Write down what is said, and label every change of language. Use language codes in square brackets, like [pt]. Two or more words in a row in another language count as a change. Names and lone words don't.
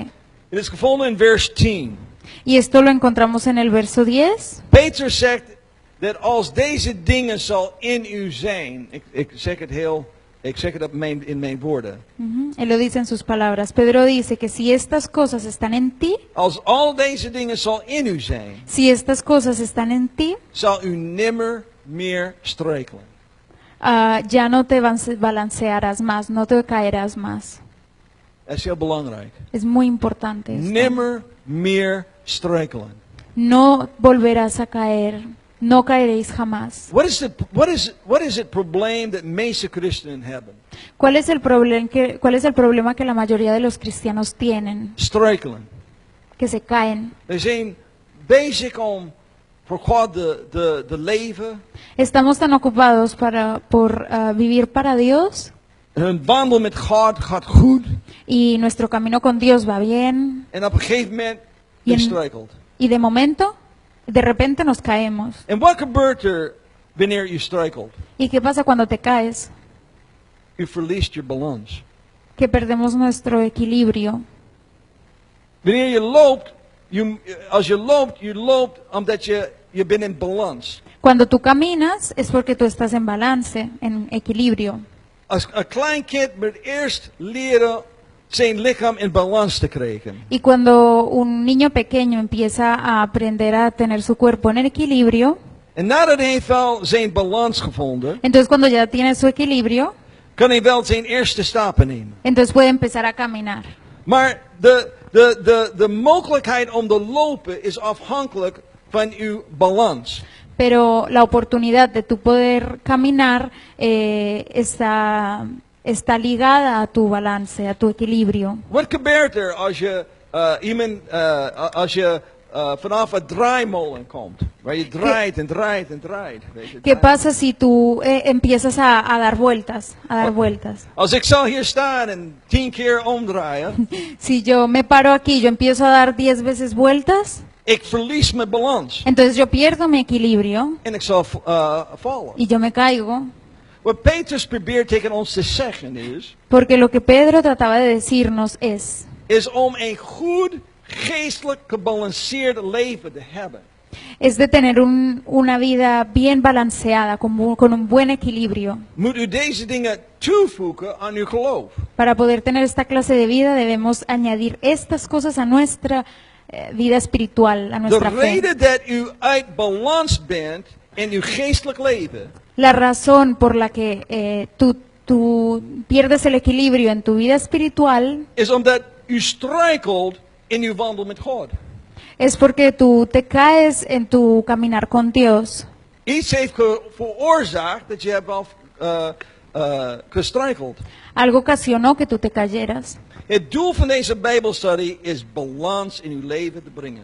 [nl] Het is gevonden in vers 10. [es] Y esto lo encontramos en el verso 10. [nl] Peter zegt dat als deze dingen zal in u zijn, ik zeg het in mijn woorden. [es] Él lo dice en sus palabras. Pedro dice que si estas cosas están en ti, [nl] Als al deze dingen zal in u zijn, [es] si estas cosas están en ti, [nl] zal u nimmer meer struikelen. [es] ya no te balancearás más, no te caerás más. [nl] Dat is heel belangrijk. [es] Es muy importante esto. [nl] Nimmer meer struikelen. [es] No volverás a caer, no caeréis jamás. [nl] What is het probleem dat meeste christenen hebben? [es] ¿Cuál es el problema que la mayoría de los cristianos tienen? [nl] Struikelen. [es] Que se caen. [nl] Ze zijn bezig om voor God te leven. [es] Estamos tan ocupados por vivir para Dios [nl] Hun wandel met God gaat goed. [es] y nuestro camino con Dios va bien [nl] En op een gegeven moment [es] Y [nl] je [es] en- [nl] struikelt. [es] y de repente nos caemos. [nl] En wat gebeurt er wanneer je struikelt? [es] ¿Y qué pasa cuando te caes? [nl] U verliest je balans. [es] Que perdemos nuestro equilibrio. [nl] Wanneer je loopt, als je loopt omdat je bent in balans. [es] Cuando tú caminas es porque tú estás en balance, en equilibrio. [nl] Als een klein kind moet eerst leren zijn lichaam in balans te krijgen. [es] Y cuando un niño pequeño empieza a aprender a tener su cuerpo en equilibrio, [nl] En nadat hij wel zijn balans gevonden, [es] entonces cuando ya tiene su equilibrio, [nl] kan hij wel zijn eerste stappen nemen. [es] entonces puede empezar a caminar. [nl] Maar de mogelijkheid om te lopen is afhankelijk van uw balans. [es] Pero la oportunidad de tu poder caminar está ligada a tu balance, a tu equilibrio. [nl] Wat gebeurt er als je vanaf een draaimolen komt, waar je draait en draait en draait? Weet je, [es] ¿Qué pasa si tú empiezas a dar vueltas, [nl] Als ik zou hier staan en 10 keer omdraaien, [es] Si yo me paro aquí, yo empiezo a dar 10 veces vueltas, [nl] ik verlies mijn balans [es] entonces yo pierdo mi equilibrio [nl] en ik zal vallen. [es] y yo me caigo. [nl] Wat Petrus probeert tegen ons te zeggen [es] Porque lo que Pedro trataba de decirnos [nl] is om een goed geestelijk gebalanceerd leven te hebben. [es] es de tener una vida bien balanceada, con un buen equilibrio. [nl] Moet u deze dingen toevoegen aan uw geloof. [es] Para poder tener esta clase de vida debemos añadir estas cosas a nuestra vida espiritual, a [nl] De [es] nuestra fe. [nl] reden dat u uit balans bent in uw geestelijk leven, [es] La razón por la que tú pierdes el equilibrio en tu vida espiritual [nl] is omdat u struikelt in uw wandel met God. [es] es porque tú te caes en tu caminar con Dios. [nl] Iets heeft veroorzaakt dat je hebt gestruikeld. [es] Algo ocasionó que tú te cayeras. [nl] Het doel van deze Bijbelstudie is balans in uw leven te brengen.